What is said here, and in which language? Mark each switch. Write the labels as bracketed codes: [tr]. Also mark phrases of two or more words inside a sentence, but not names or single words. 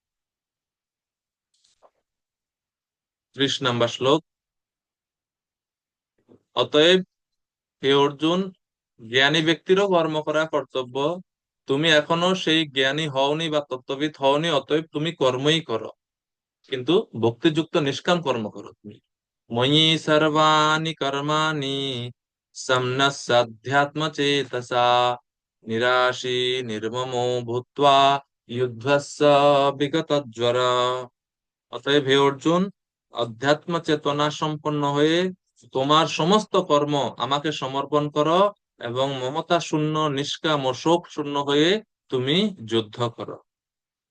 [bn] 30 নম্বর শ্লোক। অতএব হে অর্জুন, জ্ঞানী ব্যক্তিরও কর্ম করা কর্তব্য। তুমি এখনো সেই জ্ঞানী হওনি বা তত্ত্ববিদ হওনি, অতএব তুমি কর্মই করো, কিন্তু ভক্তিযুক্ত নিষ্কাম কর্ম করো তুমি। [sa] ময়ি সর্বাণি কর্মাণি সম্ন্যস্যাধ্যাত্ম চেতসা নিরাশী নির্মমো ভূত্বা যুদ্ধস্য বিগতজ্বর। [bn] অতএব হে অর্জুন, অধ্যাত্ম চেতনা সম্পন্ন হয়ে তোমার সমস্ত কর্ম আমাকে সমর্পণ করো এবং মমতা শূন্য, নিষ্কাম ও শোক শূন্য হয়ে তুমি যুদ্ধ করো।